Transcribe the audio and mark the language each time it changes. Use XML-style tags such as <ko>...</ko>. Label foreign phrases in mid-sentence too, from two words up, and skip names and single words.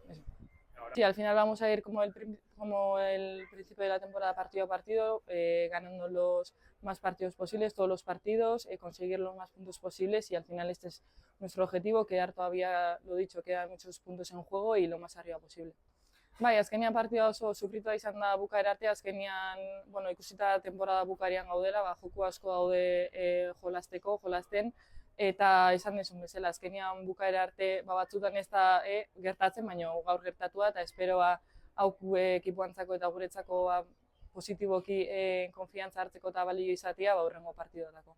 <es>Sí, al final vamos a ir como el principio de la temporada partido a partido, ganando los más partidos posibles, todos los partidos, conseguir los más puntos posibles y al final este es nuestro objetivo, quedar todavía, lo dicho, quedan muchos puntos en juego y lo más arriba posible.</es> <eu>Bai, azkenean partida oso sufritua izan da bukaera arte, azkenean, bueno, ikusita temporada bukarian gaudela, joko asko daude jolasten, eta esan desun bezala, azkenean bukaera arte batzutan ez da gertatzen, baina gaur gertatua, eta espero hau ekipoantzako eta guretzako positiboki konfiantza hartzeko eta balio izatea hurrengo partidoetako.</eu>